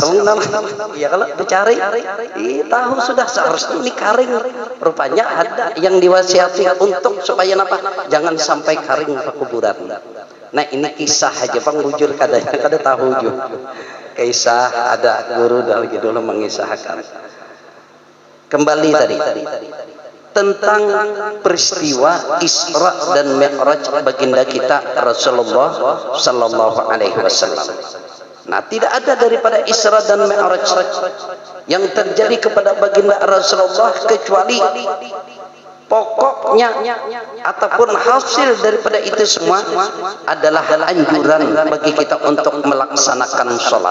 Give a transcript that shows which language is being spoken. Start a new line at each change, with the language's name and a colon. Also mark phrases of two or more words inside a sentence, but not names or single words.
Banjar: iya kalau dicari tahu sudah seharusnya ini karing rupanya ada yang diwasiati untuk supaya apa jangan sampai karing ke kuburan nah ini kisah aja bang bujur kada tahu juga kisah ada guru dari dulu mengisahkan kembali tadi tentang peristiwa Isra dan Mi'raj baginda kita Rasulullah
Arabic: صلى الله عليه وسلم.
Indonesian: Nah, tidak ada daripada Isra dan Mi'raj yang terjadi kepada baginda Rasulullah kecuali pokoknya ataupun hasil daripada itu semua adalah anjuran bagi kita untuk melaksanakan sholat.